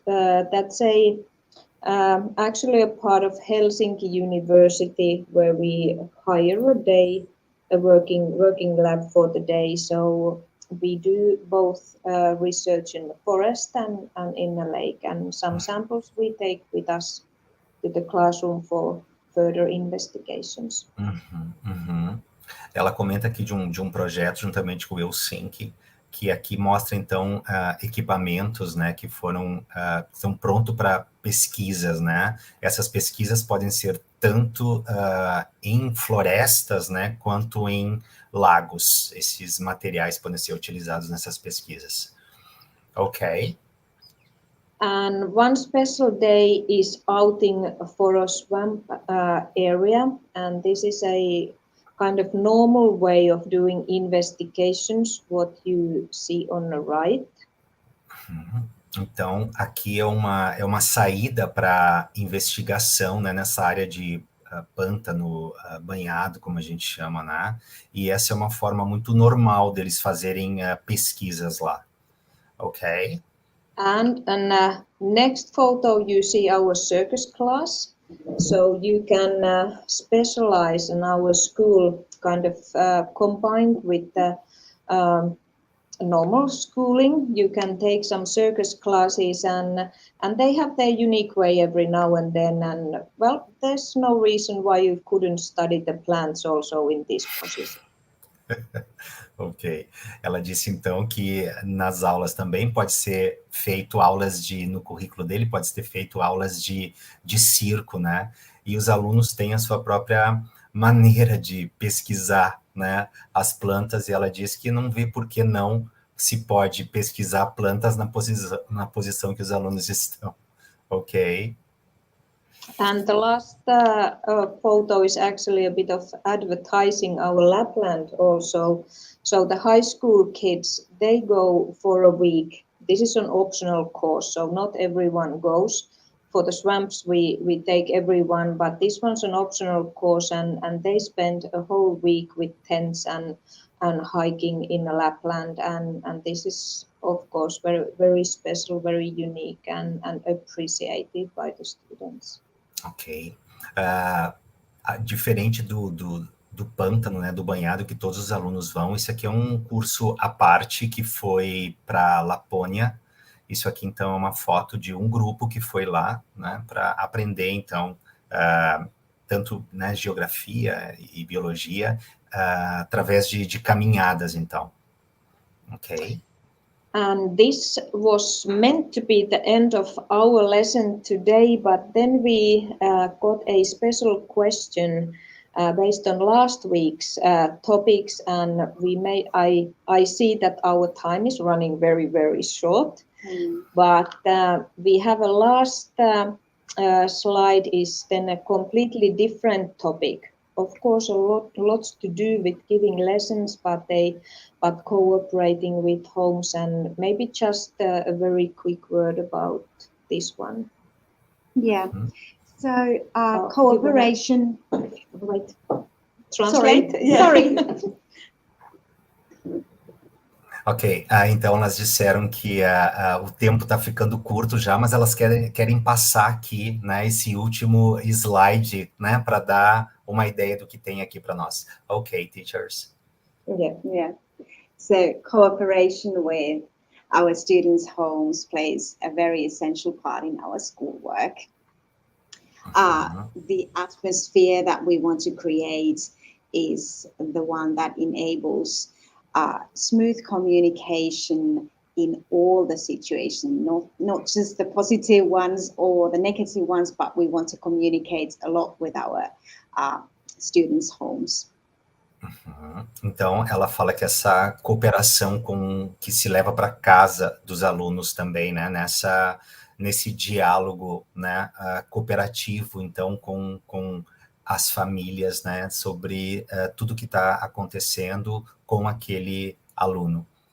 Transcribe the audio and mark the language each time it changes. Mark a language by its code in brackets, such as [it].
[en] That's actually a part of Helsinki University, where we hire a working lab for the day. So we do both research in the forest and in the lake, and some samples we take with us to the classroom for further investigations. [pt] Uhum, uhum. Ela comenta aqui de um projeto juntamente com o Helsinki, que aqui mostra, então, equipamentos, né, que são prontos para pesquisas, né? Essas pesquisas podem ser tanto em florestas, né, quanto em lagos. Esses materiais podem ser utilizados nessas pesquisas. Ok. [en] And one special day is outing for a swamp area, and this is a kind of normal way of doing investigations, what you see on the right. [pt] Então, aqui é uma saída para investigação, né, nessa área de pântano banhado, como a gente chama, né? E essa é uma forma muito normal deles fazerem pesquisas lá. Ok? [en] And next photo, you see our circus class. So you can specialize in our school, kind of combined with the normal schooling. You can take some circus classes, and they have their unique way every now and then. And well, there's no reason why you couldn't study the plants also in this position. Ok. [pt] Ela disse, então, que nas aulas também pode ser feito no currículo dele, pode ser feito aulas de circo, né? E os alunos têm a sua própria maneira de pesquisar, né, as plantas, e ela disse que não vê por que não se pode pesquisar plantas na posição que os alunos estão. Ok. [en] And the last photo is actually a bit of advertising our Lapland also. So the high school kids, they go for a week. This is an optional course, so not everyone goes. For the swamps, we take everyone, but this one's an optional course, and they spend a whole week with tents and hiking in Lapland, and this is, of course, very, very special, very unique, and appreciated by the students. Ok. [pt] Diferente do pântano, né, do banhado, que todos os alunos vão, isso aqui é um curso à parte que foi para Lapônia. Isso aqui, então, é uma foto de um grupo que foi lá, né, para aprender, então, tanto, né, geografia e biologia, através de caminhadas, então. Ok. [en] And this was meant to be the end of our lesson today, but then we got a special question based on last week's topics, and I see that our time is running very, very short. But we have a last slide is then a completely different topic. Of course, lots to do with giving lessons, but cooperating with homes, and maybe just a very quick word about this one. Yeah. So cooperation. Wait. Translate. Sorry. Sorry. [pt] Ok, então elas disseram que o tempo está ficando curto já, mas elas querem passar aqui, né, esse último slide, né, para dar uma ideia do que tem aqui para nós. [en] Ok, teachers. Yeah. So cooperation with our students' homes plays a very essential part in our schoolwork. The atmosphere that we want to create is the one that enables smooth communication in all the situations, not just the positive ones or the negative ones, but we want to communicate a lot with our students' homes. [pt] Então, ela fala que essa cooperação que se leva para casa dos alunos também, né, nesse diálogo, né, cooperativo, então, com as famílias, né, sobre tudo que está acontecendo com aquele aluno.